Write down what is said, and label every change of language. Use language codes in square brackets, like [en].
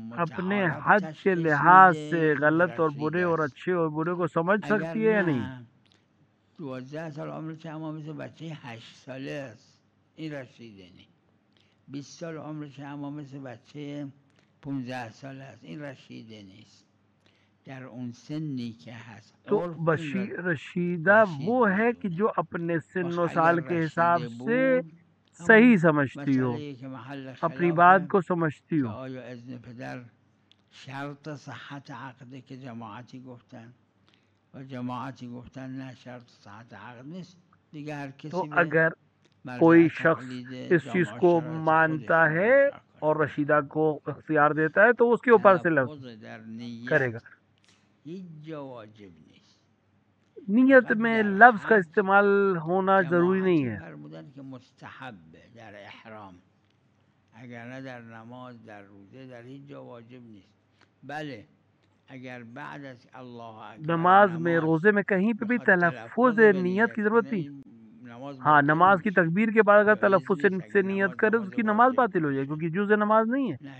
[ur] اپنے حد کے لحاظ سے غلط اور برے اور اچھے اور برے کو سمجھ سکتی ہے یا نہیں؟ [fa] 12 سال عمرش اما مثل بچه 8 ساله است، این رشیده نیست. 20 سال عمرش اما مثل بچه 15 ساله است، این رشیده نیست. در اون سنی که هست [ur] تو رشیدہ وہ ہے کہ جو اپنے سن و سال کے حساب سے صحیح سمجھتی ہو، اپنی بات کو سمجھتی ہو. [fa] آیا اذن پدر شرط صحت عقده که جماعتی گفتن و جماعتی گفتن نه شرط صحت عقد نیست دیگه، هر کسی [ur] تو اگر کوئی شخص اس چیز کو مانتا ہے اور رشیدہ کو اختیار دیتا ہے تو اس کے اوپر سے لفظ کرے گا. نیت میں لفظ کا استعمال ہونا ضروری نہیں ہے. [fa] فرمودن که مستحب در احرام، اگر نه در نماز در روزه در هیچ جا واجب نیست. بله اگر بعد از اللہ اکبر [ur] نماز میں روزے میں کہیں پہ بھی تلفظ نیت کی ضرورت نہیں. ہاں نماز کی تکبیر کے بعد اگر تلفظ سے نیت کرے اس کی نماز باطل ہو جائے کیونکہ جزء نماز نہیں ہے.